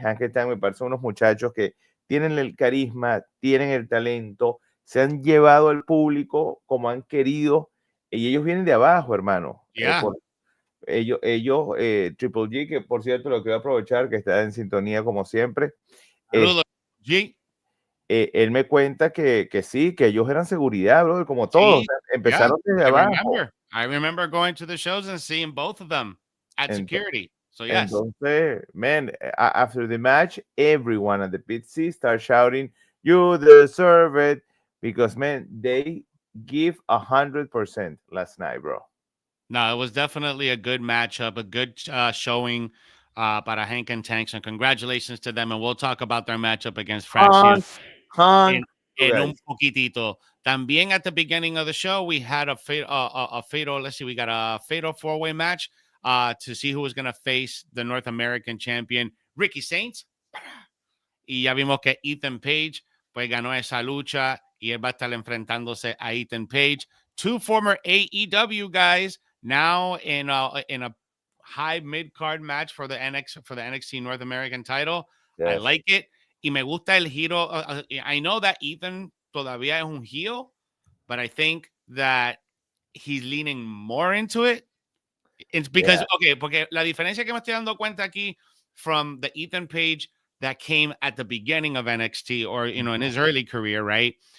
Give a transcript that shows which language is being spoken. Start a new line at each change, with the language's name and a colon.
Spanish: Hank y Tank me parecen unos muchachos que tienen el carisma, tienen el talento, se han llevado al público como han querido, y ellos vienen de abajo, hermano. Ellos, Triple G, que por cierto lo quiero aprovechar, que está en sintonía como siempre. Saludos, G. Él me cuenta que sí, que ellos eran seguridad, bro, como todos. Sí, Empezaron desde abajo.
English: I remember going to the shows and seeing both of them at security. So yes. Entonces, man, after the match, everyone at the pit C start shouting, "You deserve it," because man, they give 100% last night, bro. No, it was definitely a good matchup, a good showing para Hank and Tanks, and congratulations to them. And we'll talk about their matchup against Fraction Hung,
Spanish: en,
English: you
Spanish: en un
English: guys.
Spanish: poquitito.
English: También at the beginning of the show, we had a fatal, let's see, we got a fatal four-way match to see who was going to face the North American champion, Ricky Saints.
Spanish: Y ya vimos que Ethan Page pues ganó esa lucha y él va a estar enfrentándose a Ethan Page.
English: Two former AEW guys now in a high mid card match for the NXT North American title. I Yes. like it
Spanish: y me gusta el giro.
English: I know that Ethan
Spanish: todavía es un
English: heel, but I think that he's leaning more into it. It's because, Yeah. okay,
Spanish: porque la diferencia que me estoy dando cuenta aquí
English: from the Ethan Page that came at the beginning of NXT or, you know, in his early career, right?